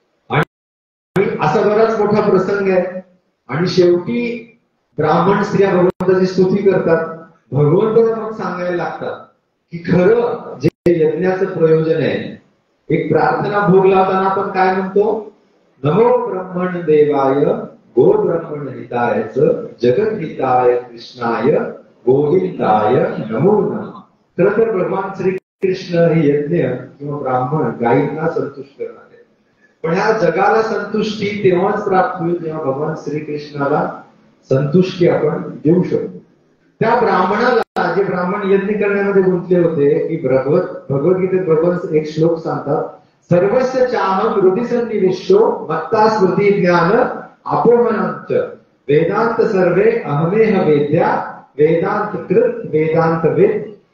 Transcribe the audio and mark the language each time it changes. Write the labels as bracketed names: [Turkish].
[Marathi] आणि असा बराच मोठा प्रसंग आहे. आणि शेवटी ब्राह्मण स्त्रिया भगवंताची स्तुती करतात. भगवंताला मग सांगायला लागतात की खरं जे यज्ञाचं प्रयोजन आहे, एक प्रार्थना भोग लावताना आपण काय म्हणतो? [Sanskrit] नमो ब्रह्मण देवाय गो ब्रह्मण हिताय जगत हिताय कृष्णाय गोविंदाय नमो नमः. [Marathi] खरं तर भगवान श्रीकृष्ण हे यज्ञ किंवा ब्राह्मण गायींना संतुष्ट करणारे, पण ह्या जगाला संतुष्टी तेव्हाच प्राप्त होईल जेव्हा भगवान श्रीकृष्णाला संतुष्टी आपण देऊ शकतो. त्या ब्राह्मणाला, जे ब्राह्मण यज्ञ करण्यामध्ये गुंतले होते, की भगवद्गीतेत भगवान एक श्लोक सांगतात, [Sanskrit] सर्वस्य चाहम हृदि सन्निविष्टो मत्ता स्मृती ज्ञान अपोहनंच वेदांत सर्वे अहमेह वेद्या वेदांत कृत वेदांत वेद.